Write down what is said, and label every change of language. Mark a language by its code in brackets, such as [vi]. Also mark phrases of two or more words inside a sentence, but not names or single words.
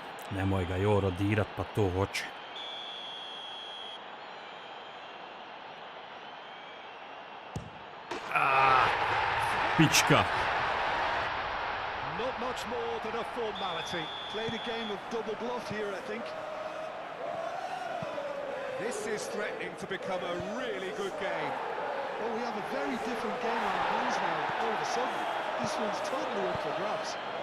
[hr] Nemoj ga Joro dirat, pa to hoće. Pička. [en] Not much more than a formality. Played a game of double bluff here, I think. This is threatening to become a really good game. Well, we have a very different game on our hands now, all of a sudden. This one's totally up for grabs.